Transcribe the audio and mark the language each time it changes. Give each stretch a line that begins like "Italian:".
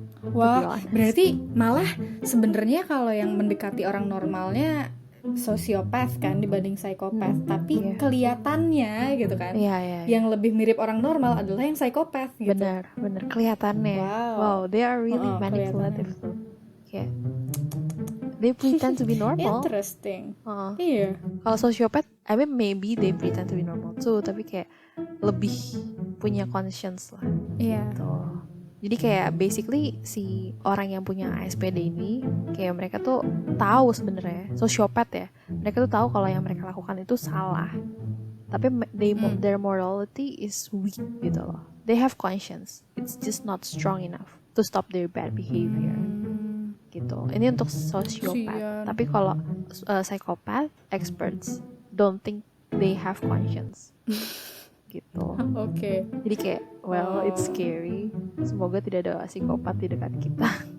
Indonesian: Wah, berarti malah sebenarnya kalau yang mendekati orang normalnya sosiopat kan dibanding psikopat, tapi kelihatannya gitu kan, yang lebih mirip orang normal adalah yang psikopat gitu. Benar kelihatannya.
English: Wow, they are really manipulative tuh. Kayak they pretend to be normal. Interesting. Iya.
Indonesian: Kalau sosiopat,
English: I mean maybe they pretend to be normal too,
Indonesian: tapi kayak lebih punya conscience lah. Iya. Gitu. Jadi kayak basically si orang yang punya ASPD ini kayak mereka tuh tahu sebenarnya, sosiopat ya, mereka tuh tahu kalau yang mereka lakukan itu salah.
English: Tapi their morality is weak gitu loh. They have conscience, it's just not strong enough to stop their bad behavior. Gitu.
Indonesian: Ini untuk sosiopat. Tapi kalau psikopat,
English: experts don't think they have conscience.
Indonesian: gitu. Oke. Jadi kayak
English: it's scary.
Indonesian: Semoga tidak ada psikopat di dekat kita.